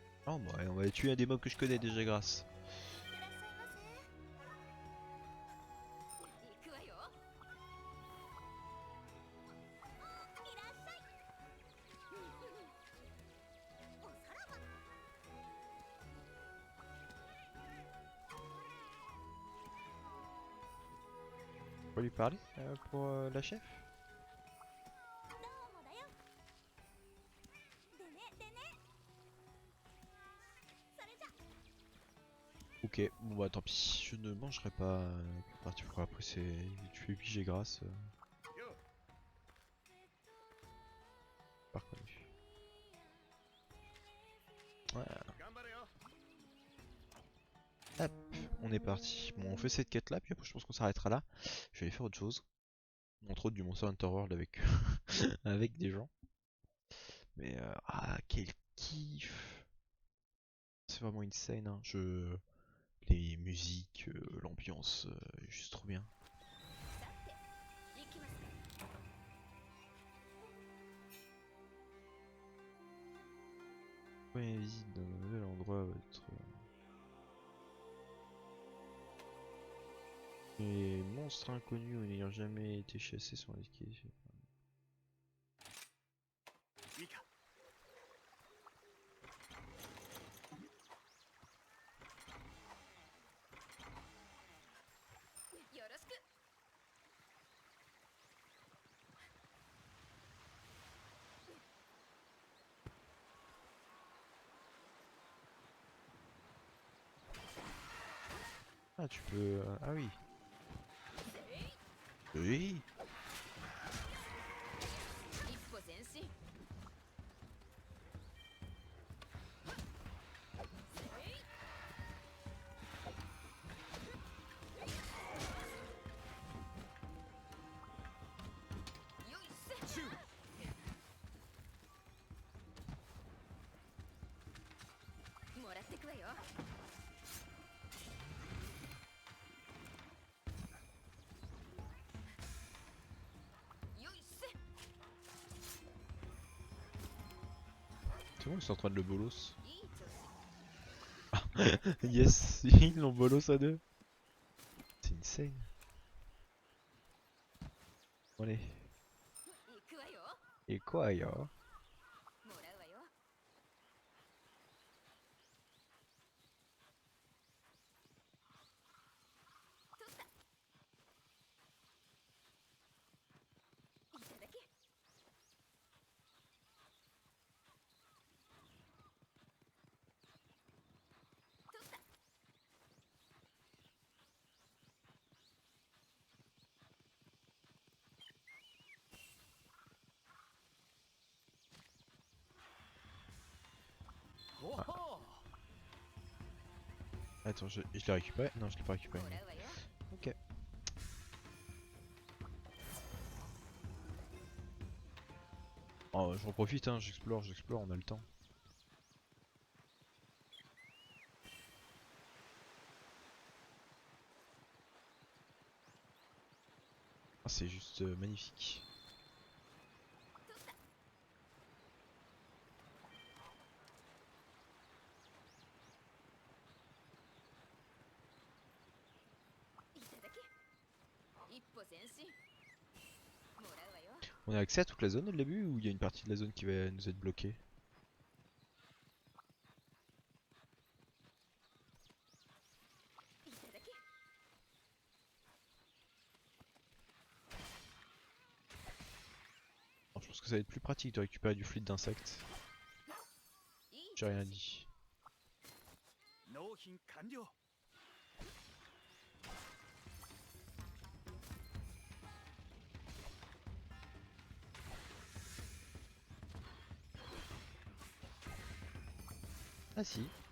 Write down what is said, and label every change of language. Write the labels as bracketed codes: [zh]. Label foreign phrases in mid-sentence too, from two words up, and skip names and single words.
[fr] Oh bah on va tuer un des mobs que je connais déjà grâce. [ja] いってらっしゃいませ。行くわよ。いらっしゃい。おさらば。 [fr] On va lui parler pour la chef. [ja] どうもだよ。でねでね。それじゃ。 [fr] Ok, bon bah tant pis, je ne mangerai pas partir pour après c'est tuer obligé grâce. Pas reconnu. Voilà. Hop, on est parti. Bon on fait cette quête là, puis après je pense qu'on s'arrêtera là. Je vais aller faire autre chose. Entre autres du Monster Hunter World avec, avec des gens. Mais ah quel kiff. C'est vraiment insane hein. Les musiques, l'ambiance, juste trop bien. [ja] さて行きますか。 [fr] Première visite d'un nouvel endroit va être... Les monstres inconnus ou n'ayant jamais été chassés sont risqués. [ja] いいか。よろしく。 [fr] Ah tu peux... ah oui. Oui. [ja] 一歩前進。よいせ。シュー。もらってくわよ。よいせ。 [fr] C'est bon ils sont en train de le bolos. [ja] いい調子。 [fr] Yes, ils l'ont bolos à deux. C'est insane. Bon, allez. [ja] 行くわよ。 [fr] Et quoi ya? [ja] もらうわよ。 取った。いただき。取った。おほ [fr] Attends, je l'ai récupéré? Non, je l'ai pas récupéré. [ja] もらうわよ。 [fr] Ok. Oh, j'en profite, hein, j'explore, on a le temps. Ah, c'est juste magnifique. [ja] 取った。 いただき。一歩前進。もらうわよ。 [fr] On a accès à toute la zone dès le début ou il y a une partie de la zone qui va nous être bloquée? [ja] いただき。 [fr] Alors, je pense que ça va être plus pratique de récupérer du fluide d'insectes. [ja] いい [fr] J'ai rien dit. [ja] 納品完了。 [fr] Ah si.